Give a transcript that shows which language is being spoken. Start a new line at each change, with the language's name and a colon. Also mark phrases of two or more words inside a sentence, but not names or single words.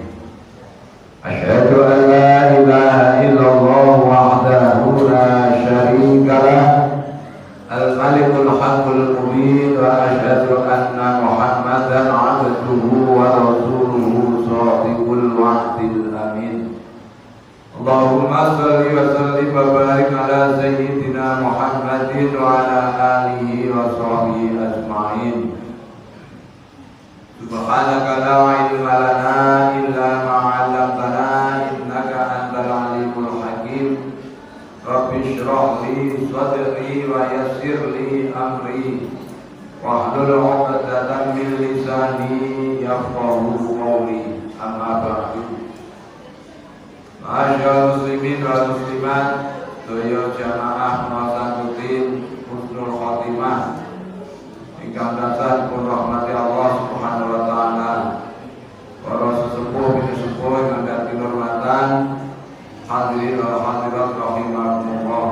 Arabic: أشهد أن لا إله إلا الله وحده لا شريك له. الملك الحق المبين وأشهد أن محمدا عبده ورسوله صادق الوعد الأمين. اللهم صل وسلم وبارك على سيدنا محمد وعلى آله وصحبه أجمعين. سبحانك لا علم لنا إلا ما علمتنا إنك أنت العليم الحكيم. رب اشرح لي صدري ويسر لي أمري واحلل عقدة من لساني يفقهوا قولي. أما بعد. معاشر المسلمين والمسلمات,
Javanese: sedaya jamaah masakutin
Arabic: حسن الخاتمة
Javanese: ingkang dasar pun rahmati Allah
Arabic: سبحانه وتعالى.
Javanese: Para sesepuh sesepuh ingkang dadi hormatan,
Arabic: الحاضرين والحاضرات رحمكم الله.